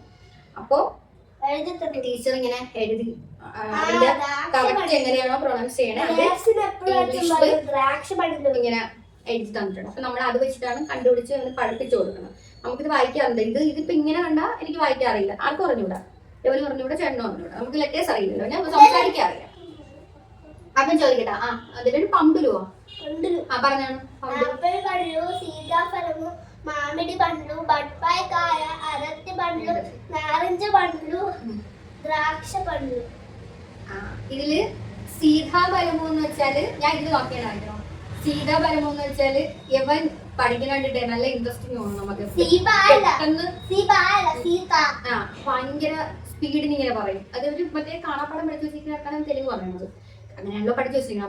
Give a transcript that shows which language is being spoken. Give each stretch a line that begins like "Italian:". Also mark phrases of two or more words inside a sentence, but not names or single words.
Malayalam: അപ്പോ ടീച്ചർ ഇങ്ങനെ എഴുതി അതിന്റെ കറക്റ്റ് എങ്ങനെയാണോ പ്രൊണൗൺസ് ചെയ്യണേ ഇങ്ങനെ എഴുതി തന്നിട്ടുണ്ട്. അപ്പൊ നമ്മൾ അത് വെച്ചിട്ടാണ് കണ്ടുപിടിച്ച് അവന് പഠിപ്പിച്ചു കൊടുക്കണം. നമുക്കിത് വായിക്കാറുണ്ട്, ഇതിപ്പോ ഇങ്ങനെ കണ്ടാ എനിക്ക് വായിക്കാൻ അറിയില്ല, ആർക്കും അറിഞ്ഞൂടാ, ഇവനും അറിഞ്ഞൂടാ, ചേട്ടനും അറിഞ്ഞൂടാ, നമുക്ക് ലെറ്റേഴ്സ് അറിയില്ലല്ലോ, ഞാൻ സംസാരിക്കാൻ അറിയാം. അപ്പം ചോദിക്കട്ടാ, അതിലൊരു പണ്ടുലുവോ പറഞ്ഞാണ്
Telugu: సీతాఫలము మామిడి పండ్లు బొప్పాయి కాయ అరటి పండ్లు నారింజ పండ్లు ద్రాక్ష పండ్లు.
Malayalam: ഇതില് സീതാഫലമു എന്ന് വെച്ചാല് ഞാൻ ഇത് നോക്കിയാണോ, സീതാഫലമു എന്ന് വെച്ചാല് ഇവൻ പഠിക്കാനായിട്ട് നല്ല ഇൻട്രസ്റ്റിംഗ് തോന്നും നമുക്ക്. ഭയങ്കര സ്പീഡിന് ഇങ്ങനെ പറയും, അത് ഒരു മറ്റേ കാണാപ്പാടം പഠിച്ചു വെച്ചിട്ടാണ് തെലുങ്ക് പറയുന്നത്, അങ്ങനെയാണല്ലോ പഠിച്ചു വെച്ചിരിക്കുന്നത്.